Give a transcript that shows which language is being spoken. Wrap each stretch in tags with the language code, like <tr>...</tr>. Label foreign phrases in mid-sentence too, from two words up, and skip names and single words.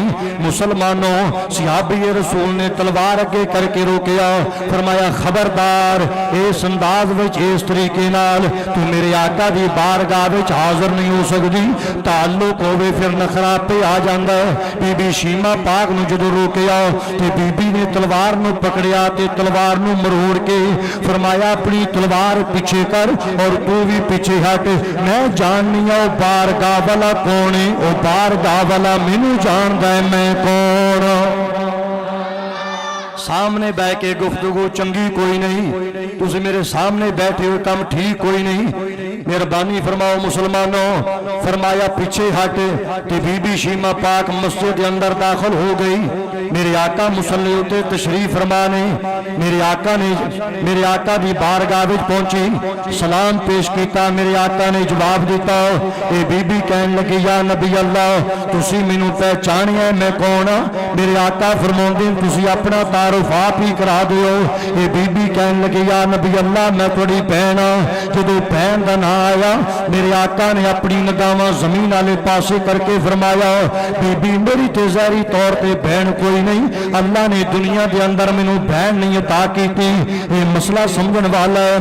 <pa>مسلمانوں، صحابی رسول نے تلوار اگے کر کے روکیا، فرمایا خبردار اس انداز وچ اس طریقے نال تو میرے آقا دی بارگاہ وچ حاضر نہیں ہو سکتی، تعلق ہوے پھر نخرا پہ آ جاندا ہے۔ بی بی شیمہ پاک نو جدو روکیا تے بی بی نے تلوار نو پکڑیا تے تلوار نو مروڑ کے فرمایا</pa> <ur>اپنی تلوار پیچھے کر اور تو بھی پیچھے ہٹ،</ur> <pa>میں جاننی ہوں بارگاہ والا کون ہے، او بارگاہ والا مینوں جاندا ہے میں کون۔ سامنے بہ کے گفتگو چنگی کوئی نہیں، تسی میرے سامنے بیٹھے ہوئے کم ٹھیک کوئی نہیں، مہربانی فرماؤ مسلمانوں۔ فرمایا پیچھے ہٹ تے بی بی شیمہ پاک</pa> <ur>مسجد کے اندر داخل ہو گئی۔</ur> <pa>میرے آقا مصلی ہوتے تشریف فرمانے، میرے آقا دی بارگاہ وچ پہنچی، سلام پیش کیتا، میرے آقا نے جواب دیتا، اے بی بی کہن لگی یا نبی اللہ تسی مینوں پہچانیا ہے میں کون ہاں؟ میرے آقا فرماندے تسی اپنا تعارف آپ ہی کرا دیو۔ اے بی بی کہن لگی یا نبی اللہ میں تھوڑی بہن ہاں۔ جدو بہن دا نام آیا میرے آقا نے اپنی نگاہاں زمین والے پاسے کر کے فرمایا بی بی میری تے ظاہری طور تے بہن کوئی نہیں، اللہ نے دنیا دے اندر مینوں بہن نہیں عطا کیتی، یہ مسئلہ سمجھن والا ہے۔</pa>